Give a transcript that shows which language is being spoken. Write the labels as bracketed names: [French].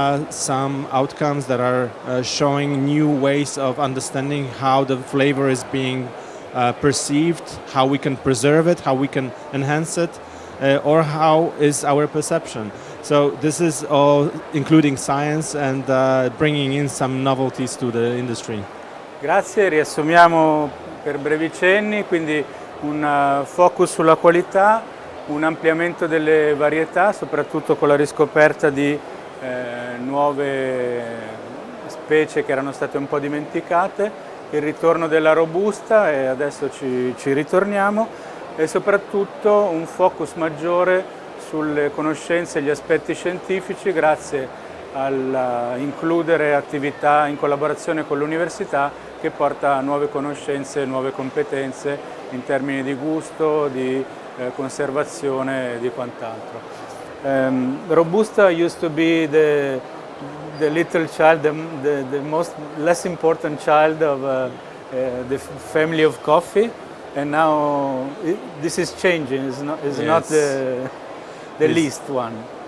[English] Some outcomes that are showing new ways of understanding how the flavor is being perceived, how we can preserve it, how we can enhance it, or how is our perception. So this is all including science and bringing in some novelties to the industry. [Italian] Grazie, riassumiamo per brevi cenni, quindi un focus sulla qualità, un ampliamento delle varietà, soprattutto con la riscoperta di nuove specie che erano state un po' dimenticate, il ritorno della Robusta, e adesso ci ritorniamo, e soprattutto un focus maggiore sulle conoscenze e gli aspetti scientifici grazie all'includere attività in collaborazione con l'università che porta a nuove conoscenze e nuove competenze in termini di gusto, di conservazione e di quant'altro. [English] Robusta used to be the little child, the most less important child of the family of coffee, and now this is changing. It's not the least one.